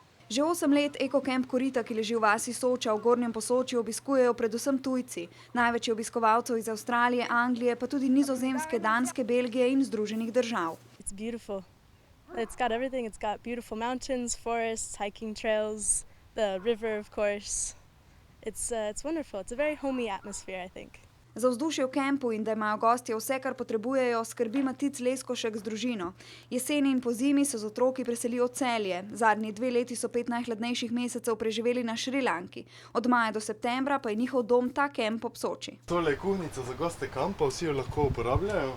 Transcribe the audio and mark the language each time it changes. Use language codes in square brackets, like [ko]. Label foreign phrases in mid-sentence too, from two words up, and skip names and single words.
[sl] Že 8 let ekokemp Korita, ki leži v vasi Soča v Gornjem Posočju, obiskujejo predvsem tujci. Največ je obiskovalcev iz Avstralije, Anglije, pa tudi Nizozemske, Danske, Belgije in Združenih držav. [en] It's beautiful. It's got everything. It's got beautiful mountains, forests, hiking trails, the river, of course. It's wonderful. It's a very homey atmosphere, I think. [sl] Za vzdušje v kempu in da imajo gostje vse, kar potrebujejo, skrbi Matic Leskošek z družino. Jeseni in pozimi se z otroki preselijo v Celje. Zadnji 2 leti so 5 najhladnejših mesecev preživeli na Šrilanki. Od maja do septembra pa je njihov dom ta kemp ob Soči. Tole je kuhnica za goste kampa, vsi jo lahko uporabljajo.